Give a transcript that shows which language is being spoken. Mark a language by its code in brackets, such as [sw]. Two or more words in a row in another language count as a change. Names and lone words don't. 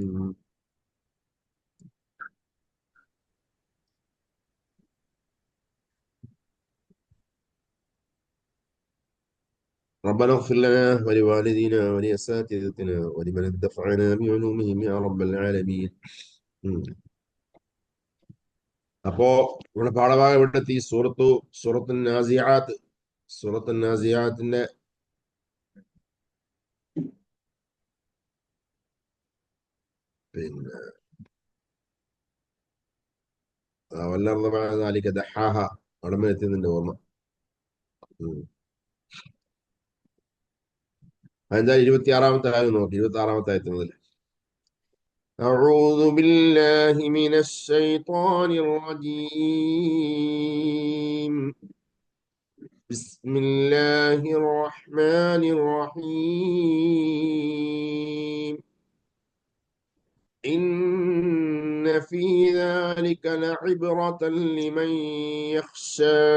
[ar] ربنا اغفر لنا ولوالدينا ولأساتذتنا ولمن انتفعنا بعلومهم يا رب العالمين. [ml] ഉം. അപ്പോ ഇവിടെ പാഠഭാഗം ഇവിടെ എത്തി. സൂറത്തു നാസിയാത്ത്. സൂറത്തു നാസിയാത്തിന്റെ പിന്നെ [ar] ولرنا ذلك دحاها [ml] അവിടെ വരെ എത്തുന്നുണ്ട് ഓർമ്മ. ഉം. അതെന്തായാലും 26-ാമത്തെ ആയത് നോക്കി. 26-ാമത്തെ ആയത്ത് മുതൽ. [ar] أعوذ بالله من الشيطان الرجيم. بسم الله الرحمن الرحيم. إن في ذلك لعبرة لمن يخشى.